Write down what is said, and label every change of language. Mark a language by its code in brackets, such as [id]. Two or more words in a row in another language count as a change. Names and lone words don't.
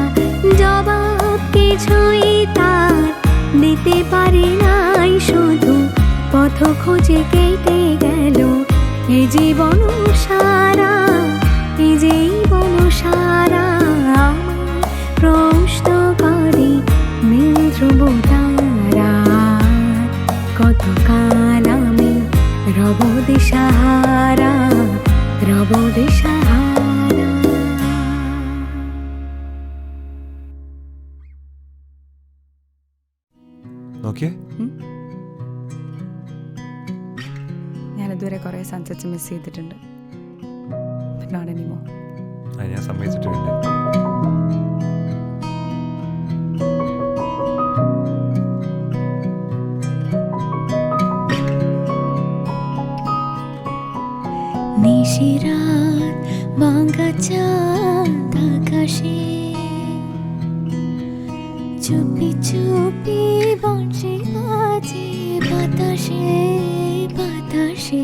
[bn] জবাব কিছুই তার দিতে পারি নাই, শুধু পথ খুঁজে কেটে গেল এ জীবন সারা, এ জীবন সারা। প্রশ্ন করে নীল ধ্রুব তারা, কতকাল আমি রব দিশাহারা, রব দিশাহারা। [ml] നോക്കിയേ ഞാനിതുവരെ കുറേ [en] sunsets miss [ml] ചെയ്തിട്ടുണ്ട്. [en] But not anymore. [ml] ഞാൻ സമ്മതിച്ചിട്ടുണ്ട്. [bn] নিশিরাত ভাঙা চাঁদ আকাশে, চুপি চুপি বংশী বাজে বাতাসে, বাতাসে।